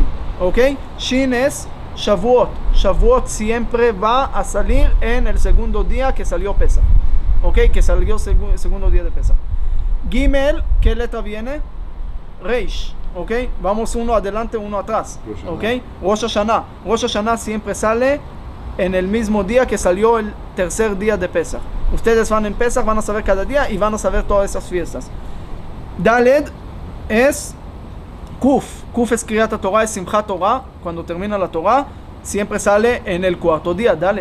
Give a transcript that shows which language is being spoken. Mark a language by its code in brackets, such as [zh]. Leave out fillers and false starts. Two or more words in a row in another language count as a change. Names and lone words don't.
[es] ¿Ok? Shin es Shavuot. Shavuot siempre va a salir en el segundo día que salió Pesach. ¿Ok? Que salió el segundo día de Pesach. Gimel, ¿qué letra viene? Reish. ¿Ok? Vamos uno adelante, uno atrás. ¿Ok? Rosh Hashanah. Rosh Hashanah siempre sale en el mismo día que salió el tercer día de Pesach. Ustedes van en Pesach, van a saber cada día y van a saber todas esas fiestas. Daled es Kuf. Kuf es Kriyat Torah, es Simchat Torah. Cuando termina la Torah, siempre sale en el cuarto día, Daled.